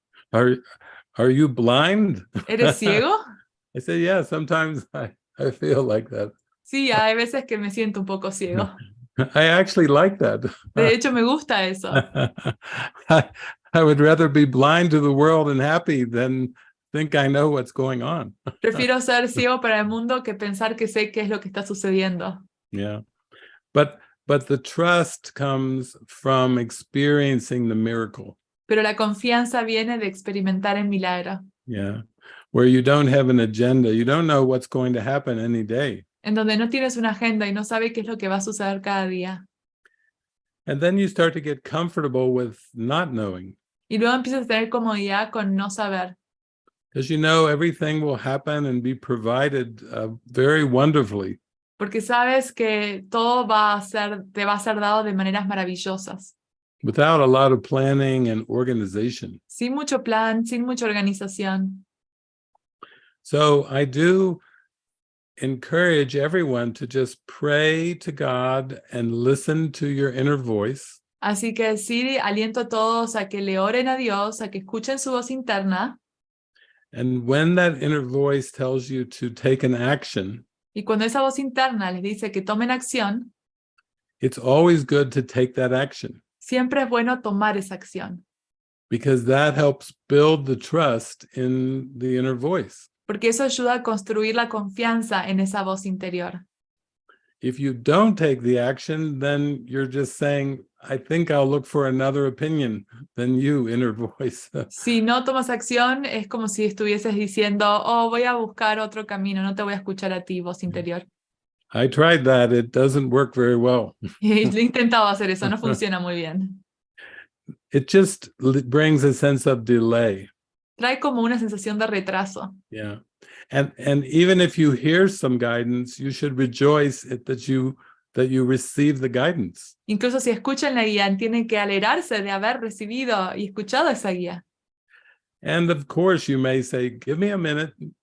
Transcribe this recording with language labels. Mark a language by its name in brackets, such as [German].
[English] Are you blind? [Spanish] ¿Eres ciego? [English] I said, yeah, sometimes I feel like that. [Spanish] Sí, hay veces que me siento un poco ciego. [English] I actually like that. [Spanish] De hecho, me gusta eso. [English] I would rather be blind to the world and happy than think I know what's going on. [Spanish] Prefiero ser ciego para el mundo que pensar que sé qué es lo que está sucediendo. [English] Yeah. But the trust comes from experiencing the miracle. [Spanish] Pero la confianza viene de experimentar el milagro. [English] Yeah. Where you don't have an agenda. You don't know what's going to happen any day. [Spanish] En donde no tienes una agenda y no sabes qué es lo que va a suceder cada día. [English] And then you start to get comfortable with not knowing. [Spanish] Y luego empiezas a tener comodidad con no saber. [English] Because you know everything will happen and be provided very wonderfully. [Spanish] Porque sabes que todo te va a ser dado de maneras maravillosas. [English] Without a lot of planning and organization. [Spanish] Sin mucho plan, sin mucha organización. [English] So I do encourage everyone to just pray to God and listen to your inner voice. [Spanish] Así que sí, aliento a todos a que le oren a Dios, a que escuchen su voz interna. [English] And when that inner voice tells you to take an action, [Spanish] Y cuando esa voz interna les dice que tomen acción, [English] it's always good to take that action. [Spanish] Siempre es bueno tomar esa acción. [English] Because that helps build the trust in the inner voice. [Spanish] Porque eso ayuda a construir la confianza en esa voz interior. [English] If you don't take the action, then you're just saying, I think I'll look for another opinion than you, inner voice. [Spanish] Si no tomas acción, es como si estuvieses diciendo, oh, voy a buscar otro camino, no te voy a escuchar a ti, voz interior. [English] I tried that. It doesn't work very well. [Spanish] Y he intentado hacer eso, no funciona muy bien. [English] It just brings a sense of delay. [Spanish] Trae como una sensación de retraso. [English] Yeah. And even if you hear some guidance, you should rejoice that you receive the guidance. [Spanish] Incluso si escuchan la guía, tienen que alegrarse de haber recibido y escuchado esa guía. [English] And of course you may say, give me a minute.